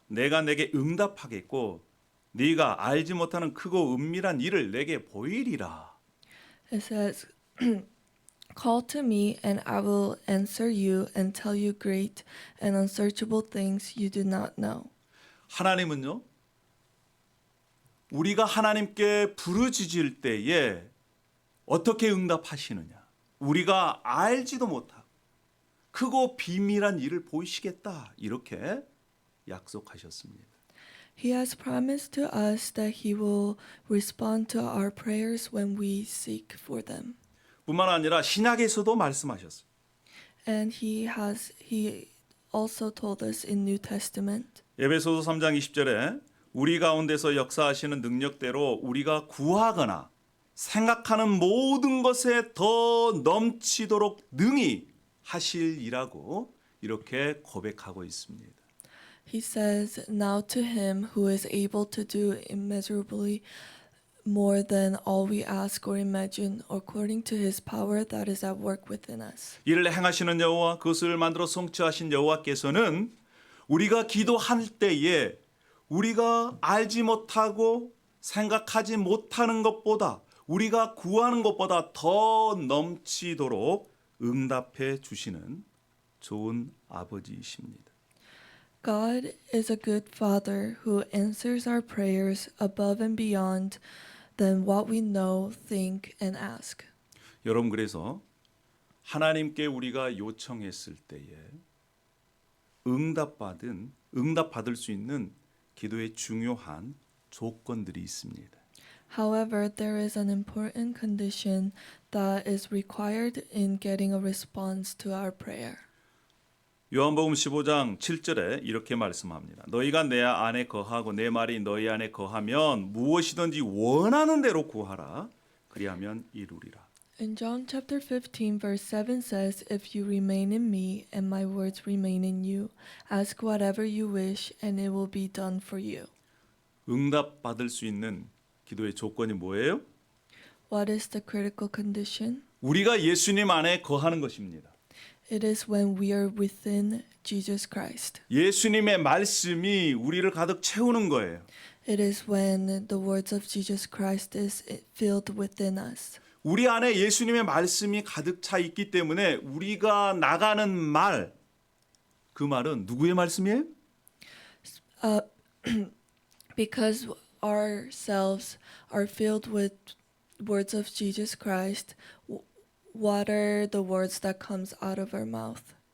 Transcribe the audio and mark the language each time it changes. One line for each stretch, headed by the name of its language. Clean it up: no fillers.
Korean: 내가 내게 응답하겠고 네가 알지 못하는 크고 은밀한 일을 내게 보이리라.
English: It says, call to me and I will answer you and tell you great and unsearchable things you do not know.
Korean: 하나님은요. 우리가 하나님께 부르짖을 때에 어떻게 응답하시느냐? 우리가 알지도 못하고 크고 비밀한 일을 보이시겠다. 이렇게 약속하셨습니다.
English: He has promised to us that He will respond to our prayers when we seek for them.
Korean: 뿐만 아니라 신약에서도 말씀하셨어요.
English: And He also told us in New Testament.
Korean: 에베소서 3장 20절에 우리 가운데서 역사하시는 능력대로 우리가 구하거나 생각하는 모든 것에 더 넘치도록 능히 하실이라고 이렇게 고백하고 있습니다.
English: He says, now to Him who is able to do immeasurably more than all we ask or imagine, according to His power that is at work within us.
Korean: 이를 행하시는 여호와 그것을 만들어 성취하신 여호와께서는 우리가 기도할 때에 우리가 알지 못하고 생각하지 못하는 것보다 우리가 구하는 것보다 더 넘치도록 응답해 주시는 좋은 아버지이십니다.
English: God is a good Father who answers our prayers above and beyond than what we know, think, and ask.
Korean: 여러분 그래서 하나님께 우리가 요청했을 때에 응답받을 수 있는 기도의 중요한 조건들이 있습니다.
English: However, there is an important condition that is required in getting a response to our prayer.
Korean: 요한복음 15장 7절에 이렇게 말씀합니다. 너희가 내 안에 거하고 내 말이 너희 안에 거하면 무엇이든지 원하는 대로 구하라. 그리하면 이루리라.
English: In John chapter 15 verse 7 says, If you remain in me and my words remain in you, ask whatever you wish and it will be done for you.
Korean: 응답받을 수 있는 기도의 조건이 뭐예요?
English: What is the critical condition?
Korean: 우리가 예수님 안에 거하는 것입니다.
English: It is when we are within Jesus Christ.
Korean: 예수님의 말씀이 우리를 가득 채우는 거예요.
English: It is when the words of Jesus Christ is filled within us.
Korean: 우리 안에 예수님의 말씀이 가득 차 있기 때문에 우리가 나가는 말, 그 말은 누구의 말씀이에요?
English: Because ourselves are filled with words of Jesus Christ, what are the words that comes out of our mouth?